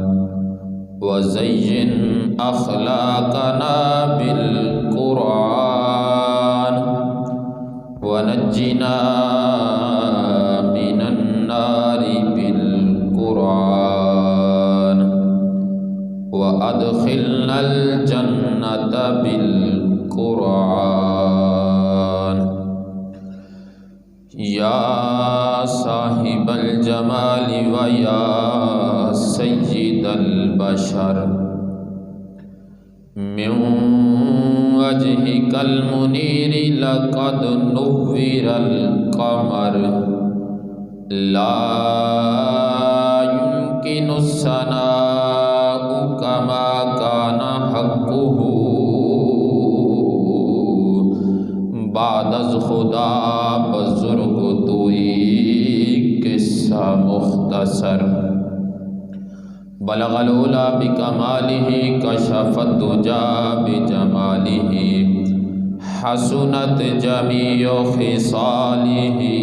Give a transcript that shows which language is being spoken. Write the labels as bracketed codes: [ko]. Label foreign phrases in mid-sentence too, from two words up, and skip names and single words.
[ar] وزين أخلاقنا بالقرآن، ونجنا من النار بالقرآن، وأدخلنا الجنة بالقرآن. یا صاحب الجمال ویا سید البشر، من وجهك المنیر لقد نور القمر، لا يمكن الثناء كما كان حقه [fa] بعد از خدا بزرگ توئی قصہ مختصر. [ar] بلغ العلا بکمالہ، کشف الدجا بجمالہ، حسنت جمیع خصالہ.